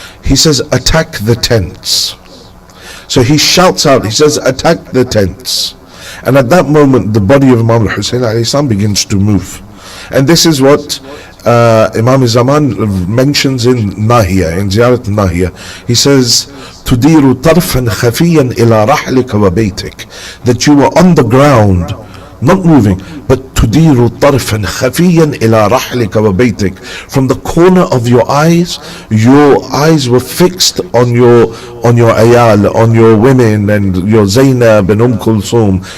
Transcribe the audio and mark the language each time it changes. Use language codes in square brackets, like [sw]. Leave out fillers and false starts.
[en] He says, attack the tents. So he shouts out, he says, attack the tents. And at that moment, the body of Imam al-Hussein alayhi salam begins to move. And this is what Imam Zaman mentions in Nahiya, in Ziyarat Nahiya. He says, [ar] تُدِيرُ طَرْفًا خَفِيًّا إِلَى رَحْلِكَ وَبَيْتِكَ. [en] That you were on the ground, not moving, but [ar] تُدِيرُ طَرْفًا خَفِيًّا إِلَى رَحْلِكَ وَبَيْتِكَ. [en] From the corner of your eyes were fixed on your ayal, on your women and your Zainab and Kulthum.